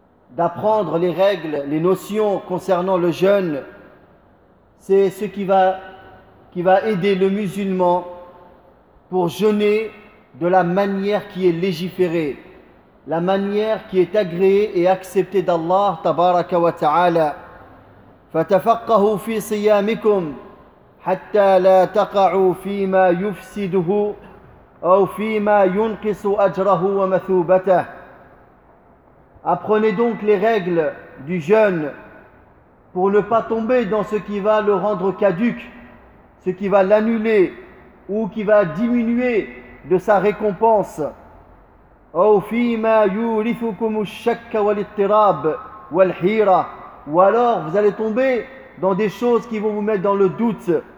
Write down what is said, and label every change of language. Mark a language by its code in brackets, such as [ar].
[fr] D'apprendre les règles, les notions concernant le jeûne, c'est ce qui va aider le musulman pour jeûner de la manière qui est légiférée, la manière qui est agréée et acceptée d'Allah tabaraka wa ta'ala. [ar] فتفقهوا في صيامكم حتى لا تقعوا فيما يفسده أو فيما ينقص أجره ومثوبته. [fr] Apprenez donc les règles du jeûne pour ne pas tomber dans ce qui va le rendre caduque, ce qui va l'annuler ou qui va diminuer de sa récompense. Ou [ar] fima yurithukum ash-shakk wal-ittirab wal-hira, [fr] ou alors vous allez tomber dans des choses qui vont vous mettre dans le doute.